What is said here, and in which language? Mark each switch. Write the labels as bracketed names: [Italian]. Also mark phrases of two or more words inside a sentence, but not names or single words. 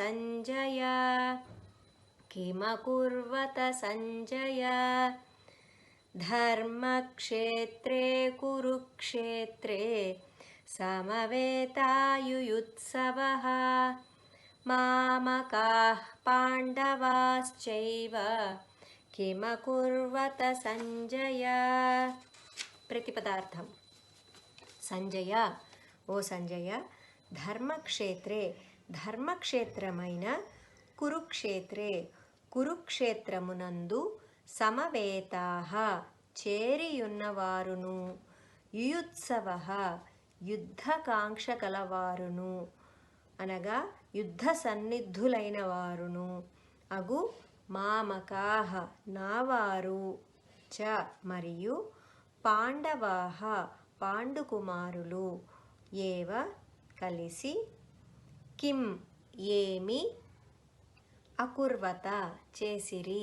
[Sanskrit] सञ्जय धर्मक्षेत्रे कुरुक्षेत्रे समवेतायुयुत्सवः मामकाः पाण्डवाश्चैव किमकुर्वत सञ्जय। प्रतिपदार्थं। [Telugu] సంజయ, ఓ సంజయ, ధర్మక్షేత్రమైన కురుక్షేత్రమునందు సమవేతాః చేరియున్నవారును, యుయుత్సవః యుద్ధకాంక్ష కలవారును అనగా యుద్ధ సన్నిధులైన వారును అగు మామకాః నావారు చ మరియు పాండవాః పాండుకుమారులు ఏవ కలిసి కిం ఏమి అకుర్వత చేసిరి.